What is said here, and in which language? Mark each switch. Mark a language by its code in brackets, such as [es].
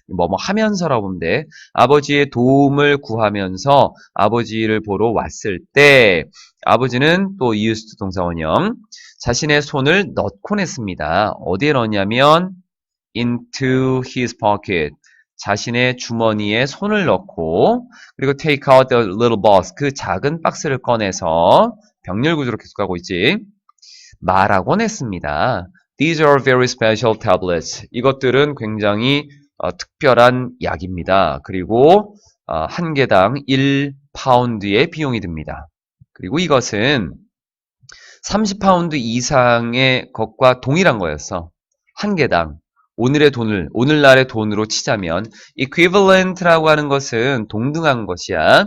[ko] 뭐뭐 하면서라고 보면 돼. 아버지의 도움을 구하면서 아버지를 보러 왔을 때 아버지는 또 used 동사 원형 자신의 손을 넣곤 했습니다. 어디에 넣었냐면 [en] into his pocket [ko] 자신의 주머니에 손을 넣고 그리고 [en] take out the little box [ko] 그 작은 박스를 꺼내서 병렬 구조로 계속 가고 있지. 말하곤 했습니다. [en] These are very special tablets. [ko] 이것들은 굉장히 특별한 약입니다. 그리고 한 개당 1파운드의 비용이 듭니다. 그리고 이것은 30파운드 이상의 것과 동일한 거였어. 한 개당. 오늘날의 돈으로 치자면 equivalent라고 하는 것은 동등한 것이야.